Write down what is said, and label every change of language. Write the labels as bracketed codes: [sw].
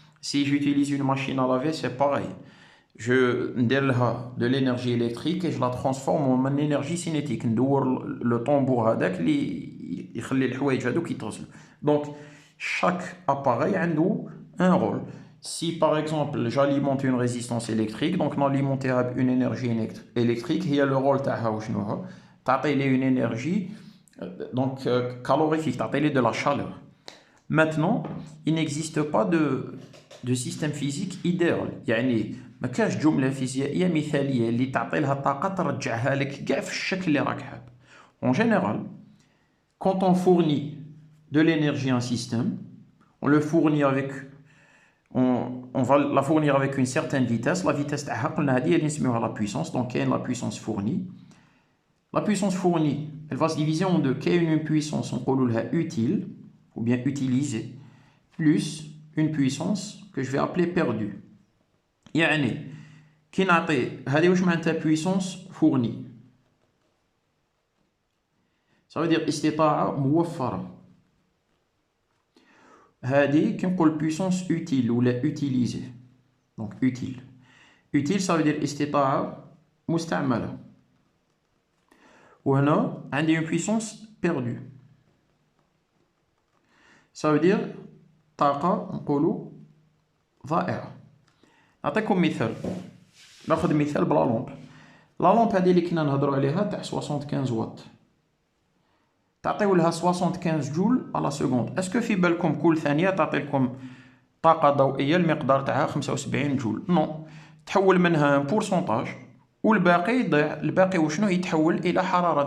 [fr] Si j'utilise une machine à laver, c'est pareil. Je نديرلها de l'énergie électrique et je la transforme en énergie cinétique. [ar] ندور le tambour هذاك اللي يخلي الحوايج هذوك يتغسلوا. [fr] Donc chaque appareil a un rôle. Si par exemple j'alimente une résistance électrique, donc n'alimenter une énergie électrique, il y a le rôle [ar] تاعها وشنو هو؟ تعطي [fr] une énergie donc calorifique, تعطي de la chaleur. Maintenant, il n'existe pas de système physique idéal. [ar] يعني ما كاش جملة فيزيائية مثالية اللي تعطي لها طاقة ترجعها لك كاع في الشكل اللي راك حاب. [fr] En général, quand on fournit de l'énergie à un système, on le fournit avec on va la fournir avec une certaine vitesse. La vitesse [ar] تاعها قلنا هذه اللي نسميوها [fr] la puissance. Donc كاين la puissance fournie. La puissance fournie, elle va se diviser en deux. كاين une puissance [ar] نقولوا لها [fr] utile ou bien utilisée, plus une puissance que je vais appeler perdue. [ar] يعني كي نعطي هذه واش معناتها puissance fournie. [fr] Ça veut dire [ar] استطاعة موفرة. هذه كي نقول [fr] puissance utile [ar] ولا utilisée. [fr] Donc utile. Utile ça veut dire [ar] استطاعة مستعملة. وهنا عندي [fr] une puissance perdue. Ça veut dire [ar] طاقة نقولوا ضائعة. نعطيكم مثال. ناخذ مثال بلا لامب. لا لامب هذه اللي كنا نهضروا عليها تاع 75 واط. تعطيو لها 75 جول على سكوند. اسكو في بالكم كل ثانية تعطي لكم طاقة ضوئية المقدار تاعها 75 جول؟ نو. تحول منها بورسونتاج والباقي يضيع. الباقي وشنو يتحول الى حرارة.